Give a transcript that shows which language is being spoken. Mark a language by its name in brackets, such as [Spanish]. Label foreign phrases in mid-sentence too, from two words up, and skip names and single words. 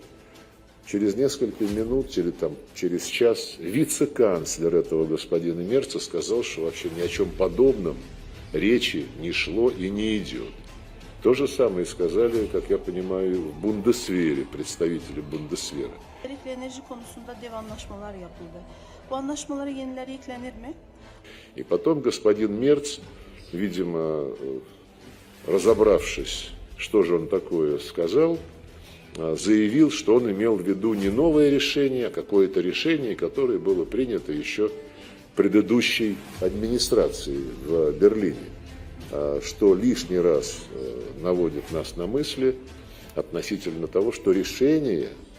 [Russian] Через несколько минут или там через час вице-канцлер этого господина Мерца сказал, что вообще ни о чем подобном речи не шло и не идет. То же самое сказали, как я понимаю, в Бундесвере, представители Бундесвера. [Turkish] Enerji konusunda dev anlaşmalar yapıldı. Bu anlaşmalara yenileri eklenir mi? [Russian] И потом господин Мерц, видимо, разобравшись, что же он такое сказал, заявил, что он имел в виду не новое решение, а какое-то решение, которое было принято еще предыдущей администрацией в Берлине, что лишний раз наводит нас на мысли относительно того, что решение